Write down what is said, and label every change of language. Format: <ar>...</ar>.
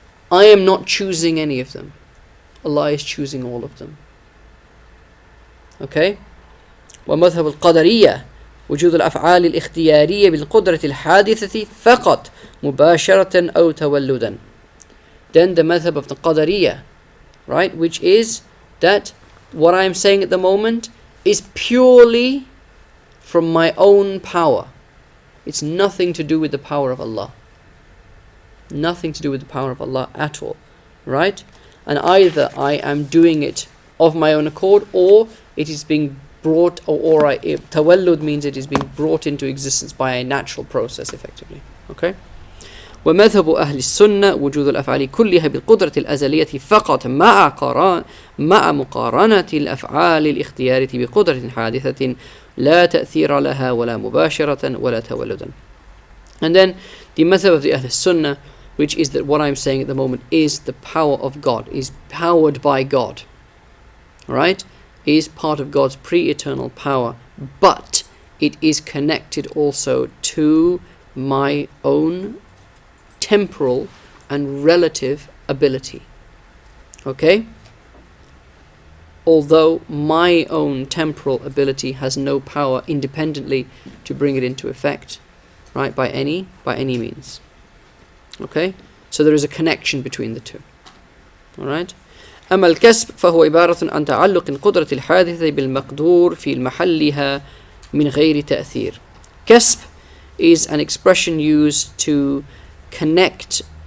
<en>I am not choosing any of them. Allah is choosing all of them. Okay?</en> <ar>ومذهب القدرية وجود الأفعال الاختيارية بالقدرة الحادثة فقط مباشرة أو تولدا.</ar> <en>Then the madhab of the Qadariyah, right, which is that what I am saying at the moment is purely from my own power. It's nothing to do with the power of Allah. Nothing to do with the power of Allah at all, right? And either I am doing it of my own accord, or it is being brought, tawallud means it is being brought into existence by a natural process, effectively. Okay?</en> <ar>ومذهب أهل السنة وجود الأفعال كلها بالقدرة الأزلية فقط مع مقارنة الأفعال الاختيارية بقدرة حادثة لا تأثير لها ولا مباشرة ولا تولدا.</ar> <en>And then the madhab of the Ahl Sunnah, which is that what I'm saying at the moment is the power of God, is powered by God, right? Is part of God's pre-eternal power, but it is connected also to my own temporal and relative ability. Okay? Although my own temporal ability has no power independently to bring it into effect, right, by any means. Okay? So there is a connection between the two. Alright?</en> <ar>أما الكسب فهو عبارة عن تعلق القدرة الحادثة بالمقدور في محلها من غير تأثير.</ar> <en>Kasb is an expression used to connect.</en>